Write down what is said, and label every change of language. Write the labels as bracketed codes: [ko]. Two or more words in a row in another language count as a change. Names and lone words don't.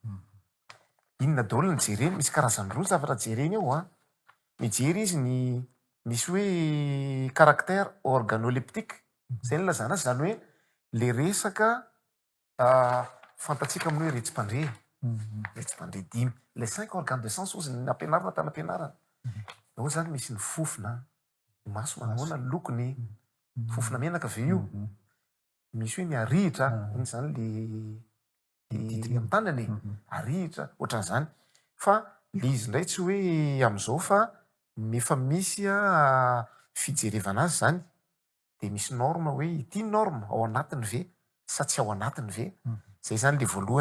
[mg] Inona daholo ny jereny, misy karazany roa zavatra jereny ao mijery izy ny misy hoe [fr] caractère organoleptique [mg] zay ny lazana azy, zany hoe le resaka fantatsika amin'ny hoe retsim-pandre 5 [fr] les 5 organes de sens [mg] ozy ny ampianarana tany ampianarana ao zany misy ny fofona, ny maso manoana ny lokony, fofona menaka ve io, misy hoe ny arihitra iny zany le amtanany arihitra ohatran'izany, fa le izy ndray tsy hoe am'izao fa efa misy fijerevana azy zany de misy norme hoe ity norme ao anatiny ve sa tsy ao anatiny ve, zay zany le voalohany.